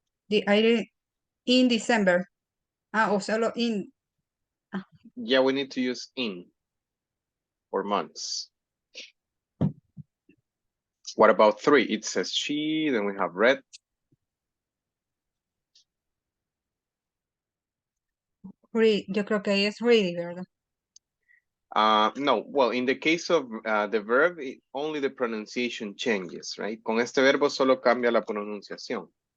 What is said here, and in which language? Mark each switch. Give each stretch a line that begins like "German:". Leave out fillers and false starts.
English: the item in December.
Spanish: O solo
English: in. Ah, Yeah, we need to use in for months. What about 3? It says she, then we have red.
Spanish: Yo creo que ahí es ready, ¿verdad?
English: No, well, in the case of the verb, only the pronunciation changes, right?
Spanish: Con este verbo solo cambia la pronunciación.